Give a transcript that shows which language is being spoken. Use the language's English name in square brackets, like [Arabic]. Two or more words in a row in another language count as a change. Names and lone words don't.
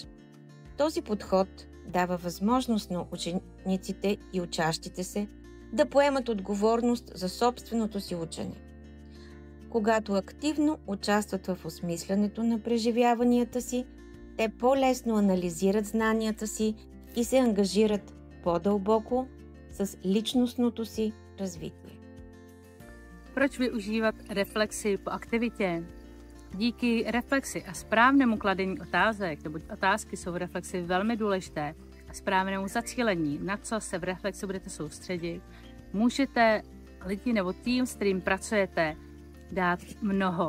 [Bulgarian] Този подход дава възможност на учениците и учащите се да поемат отговорност за собственото си учене. Когато активно участват в осмислянето на преживяванията си, те по-лесно анализират знанията си и се ангажират по-дълбоко с личностното си развитие. [Czech] Proč využívat reflexi po aktivitě? Díky reflexi a správnému kladení otázek, neboť otázky jsou v reflexi velmi důležité, a správnému zacílení, na co se v reflexi budete soustředit, můžete lidi nebo tým, s kterým pracujete, dát mnoho.